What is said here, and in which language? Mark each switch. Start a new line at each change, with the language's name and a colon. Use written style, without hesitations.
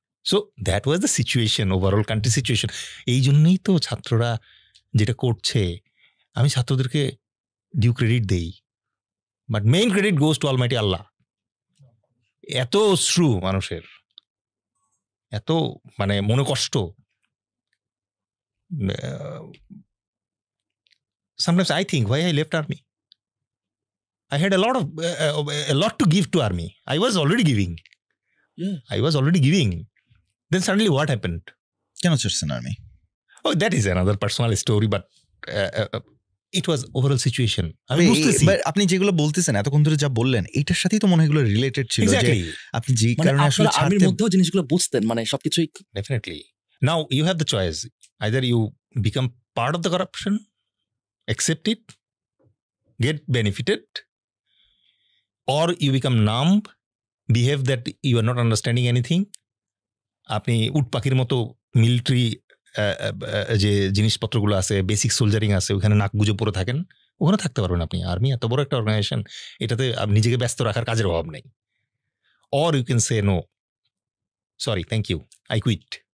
English: so that was the situation,
Bangla: overall country situation. এই জন্যই তো ছাত্ররা যেটা করছে, আমি ছাত্রদেরকে ডিউ ক্রেডিট দেই,
English: But main credit goes to almighty Allah.
Bangla: এত অশ্রু মানুষের, এত মানে মনে কষ্ট,
English: sometimes I think why I left army. I had a lot to give to army. I was already giving. Yeah. I was already giving. Then suddenly what happened?
Bangla: কেন ছাড়ছেন army?
English: Oh, that is another personal story, but it was overall situation.
Bangla: আমি বুঝতেছি। আপনি যেগুলো বলতেছেন এতক্ষণ ধরে যা বললেন, এটার সাথেই তো মনে হয় এগুলো রিলেটেড ছিল, যে
English: Exactly.
Bangla: আপনি যে মানে কারণে আসলে আপনারা আর্মির মধ্যেও জিনিসগুলো বুঝতেন, মানে সবকিছুই।
English: Definitely. Now you have the choice. Either you become part of the corruption, accept it, get benefited, or you become numb, behave that you are not understanding anything.
Bangla: আপনি উট পাখির মতো মিলিটারি যে জিনিসপত্রগুলো আছে, বেসিক সোলজারিং আছে, ওখানে নাক গুজে পড়ে থাকেন, ওখানে থাকতে পারবেন আপনি। আর্মি এত বড় একটা অর্গানাইজেশন, এটাতে নিজেকে ব্যস্ত রাখার কাজের অভাব নেই।
English: Or you can say no, sorry, thank you, I quit.